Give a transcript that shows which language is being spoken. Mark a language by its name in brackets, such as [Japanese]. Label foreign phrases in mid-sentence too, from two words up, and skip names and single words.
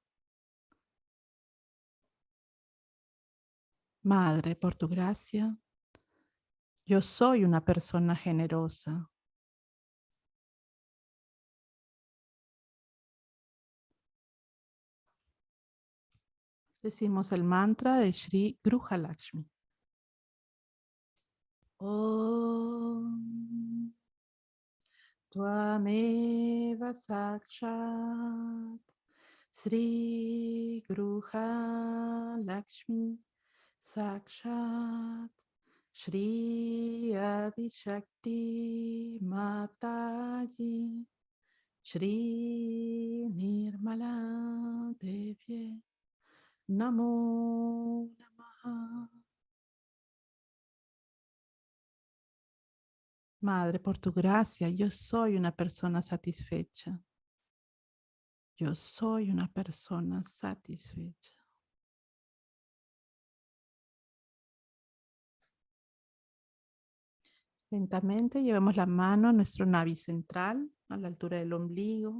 [Spanish] Madre, por tu gracia, yo soy una persona generosa. Decimos el mantra de Shri Gruhalakshmi. [Sanskrit] ॐ त्वमेव साक्षात् श्री गृहलक्ष्मी साक्षात् श्री आदि शक्ति माताजी श्री निर्मला देव्यै नमो नमः. [Spanish] Madre, por tu gracia, yo soy una persona satisfecha. Yo soy una persona satisfecha. Lentamente llevemos la mano a nuestro navi central, a la altura del ombligo.